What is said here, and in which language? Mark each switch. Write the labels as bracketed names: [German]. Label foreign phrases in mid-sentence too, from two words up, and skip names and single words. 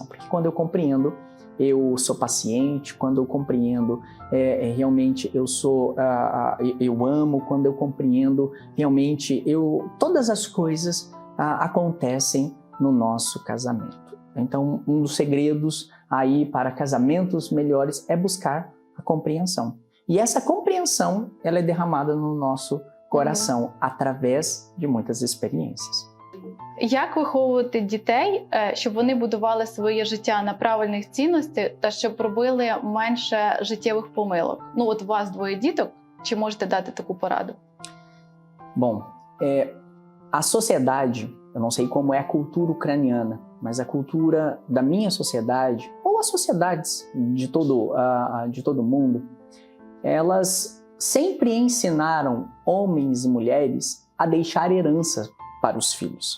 [Portuguese] Porque quando eu compreendo, eu sou paciente, quando eu compreendo, realmente eu amo, quando eu compreendo, realmente todas as coisas acontecem no nosso casamento. Então, um dos segredos aí para casamentos melhores é buscar a compreensão. E essa compreensão, ela é derramada no nosso coração através de muitas experiências. [Ukrainian] Як виховувати дітей, щоб вони будували своє життя на правильних цінностях та щоб робили менше життєвих помилок? Ну, от у вас двоє діток, чи можете дати таку пораду? [Portuguese] Bom, a sociedade, eu não sei como é a cultura ucraniana, mas a cultura da minha sociedade, ou as sociedades de todo mundo, elas sempre ensinaram homens e mulheres a deixar herança para os filhos.